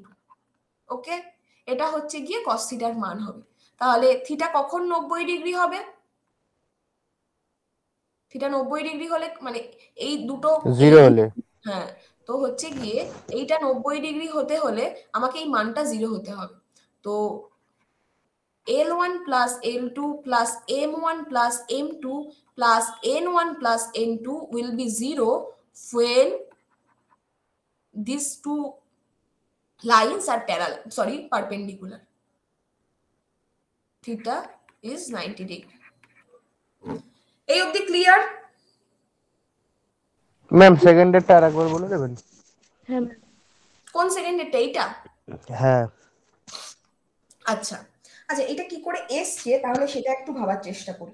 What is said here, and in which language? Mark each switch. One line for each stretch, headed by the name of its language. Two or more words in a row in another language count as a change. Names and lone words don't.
Bangla: ওকে, এটা হচ্ছে গিয়ে cos থিটার মান হবে। তাহলে থিটা কখন 90 ডিগ্রি হবে? থিটা 90 ডিগ্রি হলে মানে এই দুটো 0 হলে। হ্যাঁ, তো হচ্ছে গিয়ে এইটা 90 ডিগ্রি হতে হলে আমাকে এই মানটা 0 হতে হবে।
English: তো L1 plus L2 plus M1 plus M2 plus N1 plus N2 will be 0 when these two lines are perpendicular. Theta is 90 degree.
Bangla: এই অবধি ক্লিয়ার? ম্যাম সেকেন্ডেরটা আরেকবার বলে দেবেন? হ্যাঁ ম্যাম। কোন সেকেন্ডেরটা? এইটা? হ্যাঁ। আচ্ছা আচ্ছা, এটা কি করে এসছে তাহলে সেটা একটু ভাবার চেষ্টা করি।